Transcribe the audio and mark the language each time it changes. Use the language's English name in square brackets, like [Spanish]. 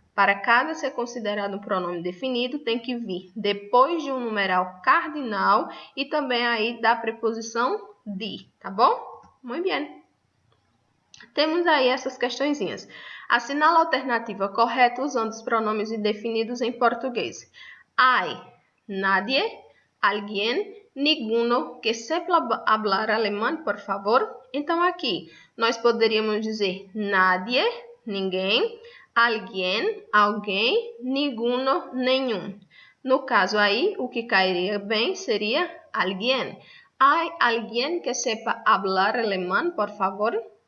[Portuguese] Para cada ser considerado um pronome definido, tem que vir depois de um numeral cardinal e também aí da preposição de, tá bom? Muito bem. Temos aí essas questõezinhas. Assinala a alternativa correta usando os pronomes indefinidos em português. [Spanish] Hay, nadie, alguien, ninguno que sepa hablar alemão, por favor. [Portuguese] Então, aqui, nós poderíamos dizer nadie, ninguém, alguien, alguém, ninguno, nenhum. No caso aí, o que cairia bem seria alguien. [Spanish] Hay alguien que sepa hablar alemão, por favor?